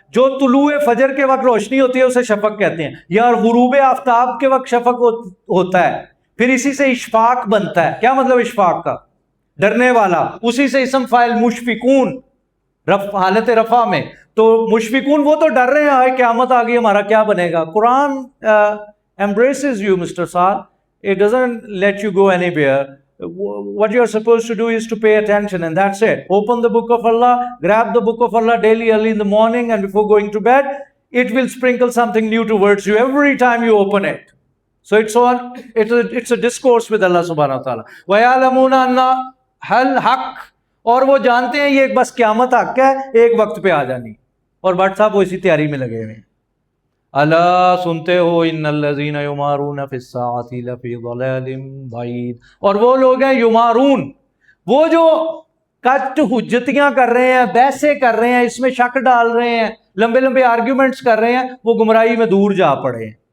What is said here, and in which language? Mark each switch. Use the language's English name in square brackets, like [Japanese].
[Urdu] جو طلوع فجر کے وقت روشنی ہوتی ہے اسے شفق کہتے ہیں, یا غروب آفتاب کے وقت شفق ہوتا ہے. پھر اسی سے اشفاق بنتا ہے. کیا مطلب اشفاق کا؟ ڈرنے والا. اسی سے اسم فاعل مشفقون, حالت رفع میں. تو مشفقون وہ تو ڈر رہے ہیں, آئے قیامت آ گئی ہمارا کیا بنے گا. [English] Quran embraces you, Mr. Saad. It doesn't let you go anywhere. What you are supposed to do is to pay attention, and that's it. Open the book of Allah, grab the book of Allah daily early in the morning and before going to bed. It will sprinkle something new towards you every time you open it. So it's a discourse with Allah subhanahu wa ta'ala. [Arabic] وَيَعْلَمُونَ أَنَّ الْحَقِّ, [Urdu] اور وہ جانتے ہیں یہ بس قیامت حق ہے, ایک وقت پہ آ جانی. اور بٹ صاحب وہ اسی تیاری میں لگے ہوئے ہیں. [Arabic] الا سنتے ہو ان الذین یمارون فی الساعۃ لفی ضلال بعید, [Urdu] اور وہ لوگ ہیں یمارون, وہ جو کٹ حجتیاں کر رہے ہیں, بحثیں کر رہے ہیں, اس میں شک ڈال رہے ہیں, لمبے لمبے آرگیومنٹس کر رہے ہیں, وہ گمراہی میں دور جا پڑے ہیں.